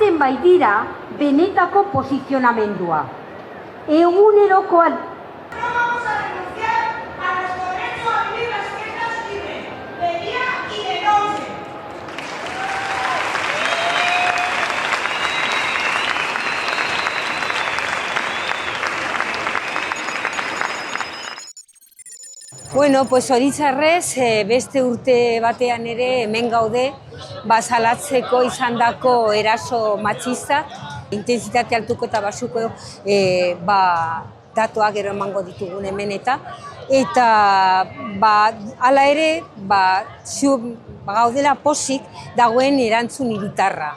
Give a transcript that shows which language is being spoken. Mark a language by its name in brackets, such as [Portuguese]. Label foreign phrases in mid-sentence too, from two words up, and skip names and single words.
[Basque] baitira benetako posizionamendua. Egunerokoan [Spanish] Vamos a renunciar a nuestro derecho a vivir las fiestas libres, de día y de noche. [Basque] Bueno, pues zoritxarrez, beste urte batean ere hemen gaude, salatzeko izandako eraso matxista, intentsitate altuko eta basuko datuak gero emango ditugun hemen eta hala ere, gaudela posik dagoen erantzun hiritarra.